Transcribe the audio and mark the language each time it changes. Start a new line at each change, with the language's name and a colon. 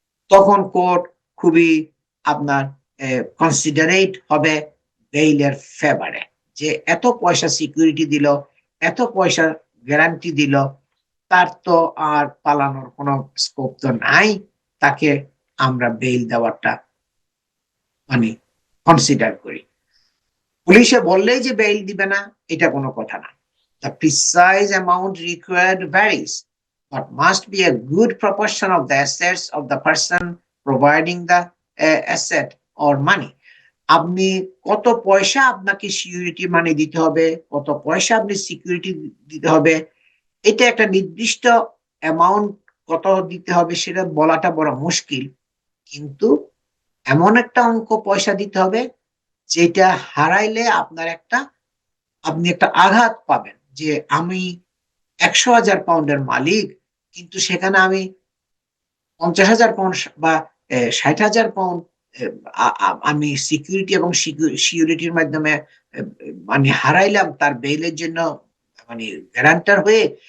Bangla: তখন কোর্ট খুবই আপনার কনসিডারেট হবে বেইলের ফেভারে, যে এত পয়সা সিকিউরিটি দিল, এত পয়সা গ্যারান্টি দিল, তার তো আর পালানোর কোনো স্কোপ তো নাই, তাকে আমরা বেইল দেওয়াটা মানে কনসিডার করি। পুলিশে বললেই যে বেইল দিবে না, এটা কোনো কথা না।
English: The precise amount required varies, but must be a good proportion of the assets of the person providing the asset or money.
Bangla: আপনি কত পয়সা আপনাকে সিকিউরিটি মানি দিতে হবে, কত পয়সা আপনি সিকিউরিটি দিতে হবে, এটা একটা নির্দিষ্ট অ্যামাউন্ট কত দিতে হবে সেটা বলাটা বড় মুশকিল। কিন্তু এমন একটা অঙ্ক পয়সা দিতে হবে যেটা হারাইলে আপনি একটা আঘাত পাবেন, যে আমি ১০০,০০০ পাউন্ডের মালিক, কিন্তু সেখানে আমি ৫০,০০০ পাউন্ড বা ৬০,০০০ পাউন্ড আমি সিকিউরিটি এবং সিউরিটির মাধ্যমে মানে হারাইলাম তার বেইলের জন্য, মানে গ্যারান্টার হয়ে।